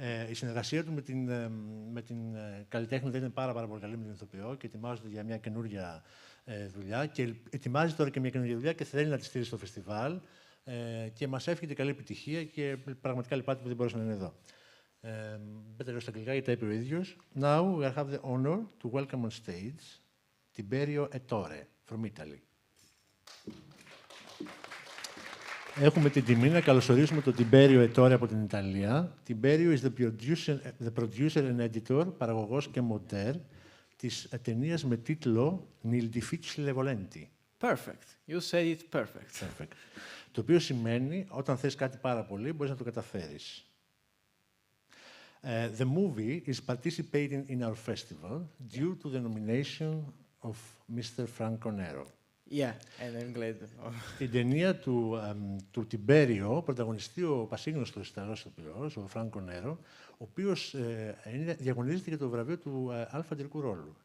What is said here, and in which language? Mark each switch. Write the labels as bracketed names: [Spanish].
[Greek] Η συνεργασία του με την καλλιτέχνη δεν είναι πάρα πολύ καλή με την ηθοποιό και ετοιμάζονται για μια καινούργια δουλειά και ετοιμάζει τώρα και μια καινούργια δουλειά και θέλει να τη στείλει στο φεστιβάλ και μας εύχεται καλή επιτυχία και πραγματικά λυπάται που δεν μπορούσε να είναι εδώ. Better στα αγγλικά, γιατί τα είπε ο ίδιος. [English] Now we have the honor to welcome on stage Tiberio Ettore from Italy. [Greek] Έχουμε την τιμή να καλωσορίσουμε τον Tiberio Ettore από την Ιταλία. [English] Tiberio is the producer and editor, [Greek] παραγωγός και μοντέρ της ταινίας με τίτλο Nel difficile volenti. [English] Perfect. You said it perfect. [Greek] Το οποίο σημαίνει, όταν θες κάτι πάρα πολύ, μπορείς να το καταφέρεις. [English] The movie is participating in our festival due to the nomination of Mr. Franco Nero. Yeah, and I'm glad. [Greek] Την ταινία του Tiberio πρωταγωνιστεί ο πασίγνωστος Ιταλός ηθοποιός, ο Franco Nero, ο οποίος διαγωνίζεται για το βραβείο του αλφα αντρικού ρόλου.